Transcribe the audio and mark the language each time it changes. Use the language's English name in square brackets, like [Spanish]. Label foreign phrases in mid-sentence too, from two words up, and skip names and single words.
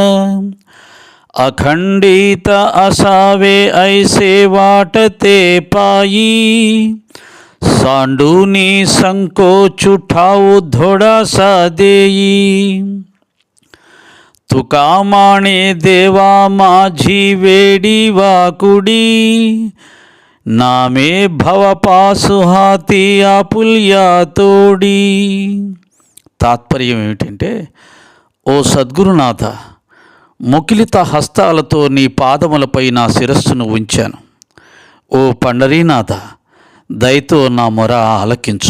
[Marathi] अखंडित असावे ऐसे वाटते पायी, सांडूनी संकोच उठाऊ थोडासा देई. तुका माने देवा माझी वेडी वाकुडी, नामे भवपाश हाती आपुल्या तोडी. [Telugu] తాత్పర్యం ఏమిటంటే, ఓ సద్గురునాథ, ముకిలిత హస్తాలతో నీ పాదములపై నా శిరస్సును ఉంచాను. ఓ పండరీనాథ, దయతో నా మొర ఆలకించు.